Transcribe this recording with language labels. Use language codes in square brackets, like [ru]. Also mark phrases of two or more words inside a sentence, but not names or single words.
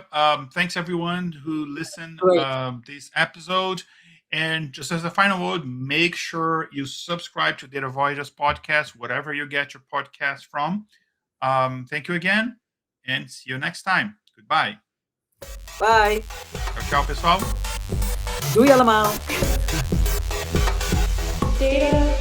[en] Thanks everyone who listened Great. This episode. And just as a final word, make sure you subscribe to Data Voyagers podcast, whatever you get your podcast from. Thank you again, and see you next time. Goodbye. Bye. [pt] Tchau, pessoal. [nl] Doei allemaal. [en] Data